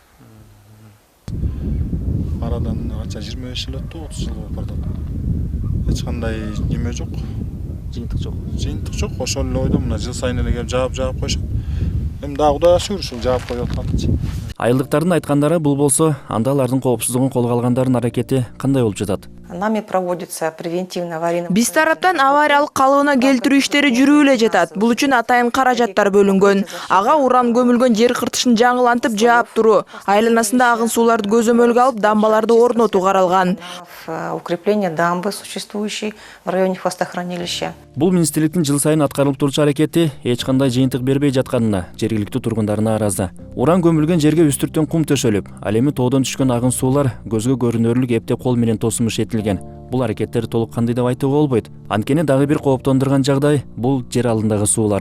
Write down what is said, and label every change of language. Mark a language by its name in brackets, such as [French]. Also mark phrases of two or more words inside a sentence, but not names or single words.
[Kyrgyz] Арадан канча 25 жыл өттү, 30 жыл болуп баратат. Эч кандай неме жок. Жыйынтык жок. Жыйынтык жок, ошол эле ойдо мына жыл сайын эле келип жаап коюшат. Эми дагы Кудайга шүгүр ушул жаап коюп атканычы. Айылдыктардын айткандары бул болсо, анда алардын коопсуздугун колго алгандардын аракети кандай болуп жатат? [Russian] Нами проводится превентивно-аварийный. [Kyrgyz] Биз тараптан авариялык калыбына келтирүү иштери жүрүп эле жатат. Бул үчүн атайын каражаттар бөлүнгөн. Ага уран көмүлгөн жер кыртышын жаңылантып жаап туруу, айланасында агын сууларды көзөмөлгө алып дамбаларды орнотуу каралган. [Russian] Укрепление дамбы, существующей в районе хвостохранилища. [Kyrgyz] Бул министрликтин жыл сайын аткарылып турчу аракети эч кандай жыйынтык бербей жатканына жергиликтүү тургундар нааразы. Уран көмүлгөн жерге үстүрттөн кум төшөлүп, ал эми тоодон түшкөн агын суулар көзгө көрүнөрлүк эпте кол менен тосумуш этилген. Бул аракеттер толук кандый деп айтууга болбойт. Анткени дагы бир кооптондурган жагдай бул жер алдындагы суулар.